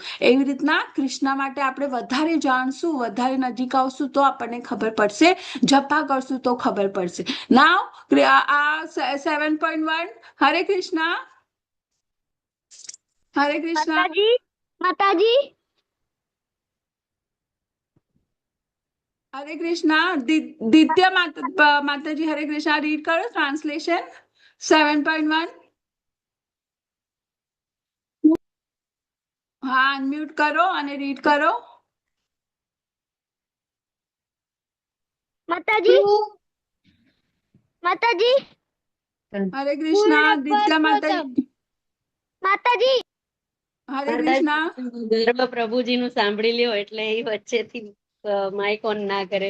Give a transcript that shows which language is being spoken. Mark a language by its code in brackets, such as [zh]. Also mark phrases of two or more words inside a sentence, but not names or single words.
[gu] એવી રીતના કૃષ્ણ માટે આપણે વધારે જાણશું, વધારે નજીક આવશું, તો આપણને ખબર પડશે. જપા કરશું તો ખબર પડશે. નાવ આ 7.1. હરે કૃષ્ણ, હરે કૃષ્ણ. માતાજી, માતાજી, [hi] हरे कृष्णा दित्य माताजी हरे कृष्णा रीड करो ट्रांसलेशन 7.1 हाँ अनम्यूट करो [gu] અને રીડ કરો માતાજી માતાજી હરે કૃષ્ણ દિત્યા માતાજી માતાજી હરે કૃષ્ણ ગર્વ પ્રભુજીનું સાંભળી લ્યો એટલે એ વચ્ચેથી માઇક ઓન ના કરે.